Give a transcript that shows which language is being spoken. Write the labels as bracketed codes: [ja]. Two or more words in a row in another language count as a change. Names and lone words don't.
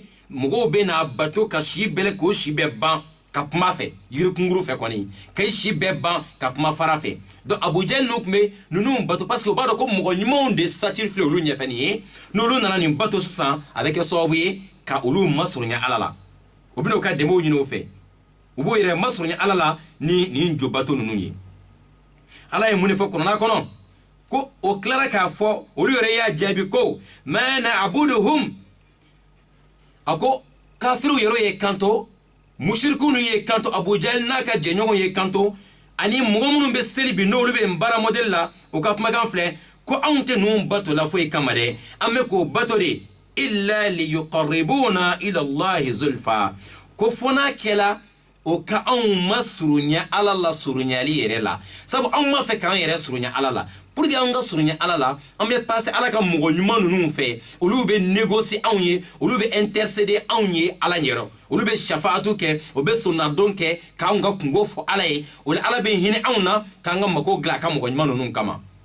[bm] mugo be na bato ka si bele ko si be ban ka kuma fɛ yiri kunguru fɛ kɔni ka si bɛɛ ban ka kuma fara fɛ donc Abu Jahl n'u tun bɛ ninnu bato [fr] parce que [bm] u b'a dɔn ko mɔgɔ ɲumanw de statut filɛ olu ɲɛfɛ nin ye n'olu nana nin bato sisan a bɛ kɛ sababu ye ka olu masurunya Ala la u bɛna u ka dɛmɛw ɲini o fɛ u b'o yɛrɛ masurunya Ala la ni nin jo bato ninnu ye Ala ye mun de fɔ kɔnɔna kɔnɔ ko o tilara k'a fɔ olu yɛrɛ y'a jaabi ko [ar] ما نعبدهم [bm] a ko kafiriw yɛrɛ ye kanto mushrikunu ye kanto Abu Jahl n'a ka jɛɲɔgɔn ye kanto ani mɔgɔ minnu bɛ seli bi n'olu bɛ baara modèle la u ka kumakan filɛ ko anw tɛ ninnu bato la foyi kama dɛ an bɛ k'o bato de [ar] إلا ليقربونا إلى الله زلفى [bm] ko fo n'a kɛla o ka anw masurunya Ala la surunyali yɛrɛ la sabu anw ma fɛ k'an yɛrɛ surunya Ala la [fr] pour que [bm] an ka surunya Ala la an bɛ passer Ala ka mɔgɔ ɲuman ninnu fɛ olu bɛ négocier anw ye olu bɛ intercéder anw ye Ala ɲɛrɔ olu bɛ shafaatu kɛ u bɛ sunnadon kɛ k'anw ka kungo fɔ Ala ye o la Ala bɛ hinɛ anw na k'an ka mako dilan a ka mɔgɔ ɲuman ninnu kama